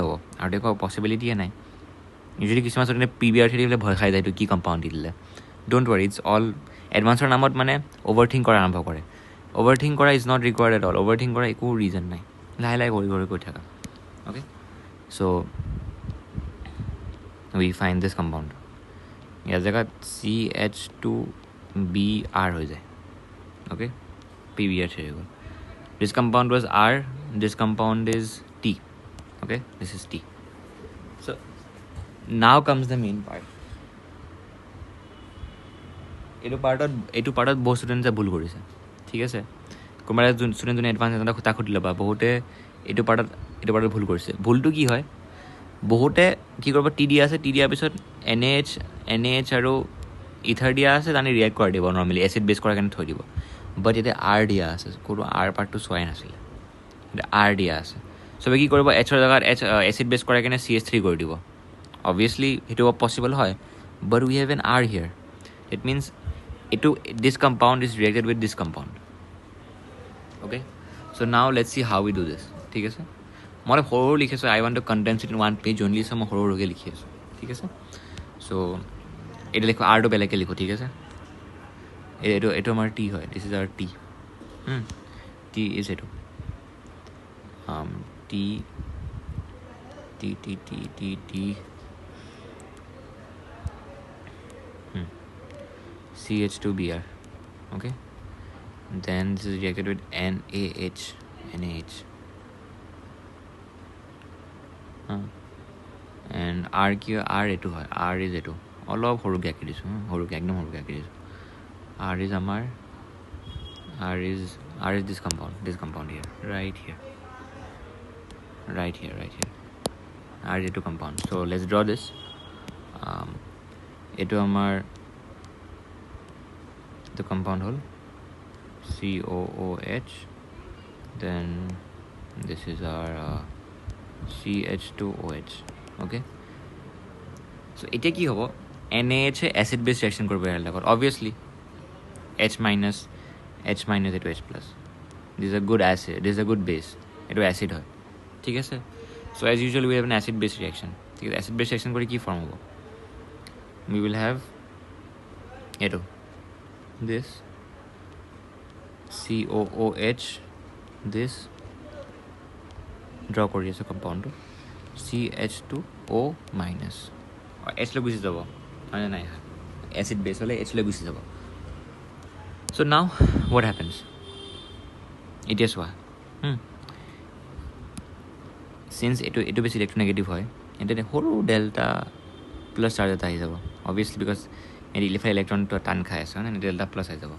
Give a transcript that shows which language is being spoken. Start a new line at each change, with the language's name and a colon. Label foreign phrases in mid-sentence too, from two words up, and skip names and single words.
Assamese: হ'ব আৰু দেখো পচিবিলিটিয়ে নাই ইউজুৱেলি কিছুমান ষ্টুডেণ্টে PbR3 দি পেলাই ভয় খাই যায় এইটো কি কম্পাউণ্ড দি দিলে
English: don't worry it's all Advancedৰ
Assamese: নামত মানে অ'ভাৰথিংক কৰা আৰম্ভ কৰে অ'ভাৰথিংক কৰা
English: is not required at all
Assamese: অ'ভাৰথিংক কৰা একো ৰিজন নাই লাহে লাহে গৈ থাকা
English: okay so we find this compound
Assamese: ইয়াৰ জেগাত CH2BR হৈ যায় অ'কে PbR3 হৈ গ'ল
English: This compound was R, this compound is T. Okay, this is T. So now comes the main part.
Assamese: এইটো পাৰ্টত বহুত ষ্টুডেণ্টে ভুল কৰিছে, ঠিক আছে। কোনোবা যোন ষ্টুডেণ্ট যোনে এডভান্স এটা কথা সুধি ল'বা, বহুতে এইটো পাৰ্টত ভুল কৰিছে। ভুলটো কি হয়, বহুতে কি কৰিব, টি দিয়া আছে, টি দিয়াৰ পিছত NaH আৰু ইথাৰ দিয়া আছে, তানি ৰিয়েক্ট কৰি দিব নৰ্মেলি,
English: acid base
Assamese: কৰাৰ কাৰণে থৈ দিব। বাট এতিয়া R দিয়া আছে, কোনো R পাৰ্টটো চোৱাই নাছিলে, এতিয়া R দিয়া আছে। চবে কি কৰিব, Hৰ জেগাত
English: acid base
Assamese: কৰাৰ কাৰণে CH3 কৰি দিব।
English: অবভিয়াছলি
Assamese: সেইটো পচিবল হয়,
English: but we have an R here. it means this compound is reacted with this compound. Okay, so now let's see how we do this.
Assamese: ঠিক আছে, মই সৰু লিখিছোঁ,
English: I want to condense it in one page only, so
Assamese: মই সৰুকৈ লিখি আছোঁ, ঠিক আছে। চ' এইটো লিখোঁ, আৰটো বেলেগকৈ লিখোঁ, ঠিক আছে। এইটো আমাৰ টি হয়,
English: this is our T. T is এইটো T T T T T T CH2Br. Okay, then this is reacted with NaH.
Assamese: And R কি R এইটো হয়, R is এইটো অলপ সৰুকৈ আঁকি দিছোঁ, একদম সৰুকৈ আঁকি দিছোঁ।
English: R is আমাৰ R is this compound here, right here. R is এইটো compound. So let's draw this.
Assamese: এইটো আমাৰ
English: the compound hole COOH, then this is our CH2OH. Okay, so
Assamese: এতিয়া কি হ'ব,
English: NaH acid base reaction
Assamese: কৰিব ইয়াৰ লগত,
English: obviously H minus এইটো H plus, this is a good acid, this is a good base,
Assamese: এইটো acid হয়, ঠিক আছে।
English: so as usual we have an acid base reaction,
Assamese: ঠিক আছে।
English: acid base reaction
Assamese: কৰি কি ফৰ্ম হ'ব,
English: we will have
Assamese: এইটো
English: this COOH, this draw
Assamese: কৰি আছোঁ কম্পাউণ্ডটো CH2O মাইনাছ, H লৈ গুচি যাব, মানে নাই
English: acid base
Assamese: হ'লে H লৈ গুচি যাব।
English: so now what happens,
Assamese: এতিয়া চোৱা, চিন্স এইটো বেছি ইলেক্ট্ৰনেগেটিভ হয়, এতিয়া সৰু
English: delta plus charge
Assamese: এটা আহি যাব,
English: obviously because
Assamese: ইফালে ইলেক্ট্ৰনটো টান খাই আছে, মানে
English: delta plus
Assamese: আহি যাব।